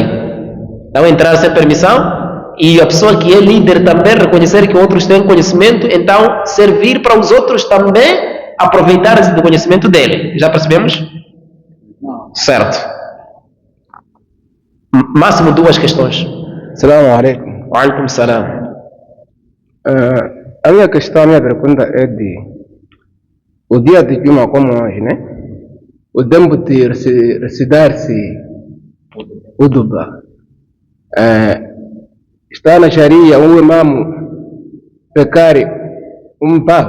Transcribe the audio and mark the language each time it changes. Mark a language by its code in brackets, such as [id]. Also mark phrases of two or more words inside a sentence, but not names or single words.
[pt] Não entrar sem permissão e a pessoa que é líder também reconhecer que outros têm conhecimento, então servir para os outros também aproveitar do conhecimento dele. Já percebemos? Certo. Máximo 2 questões. [ar] السلام عليكم. وعليكم السلام. [pt] A minha questão, a minha pergunta é de o dia de Juma como hoje, né? O tempo de recitar-se Uduba. Está na Sharia um imam pecar um pau.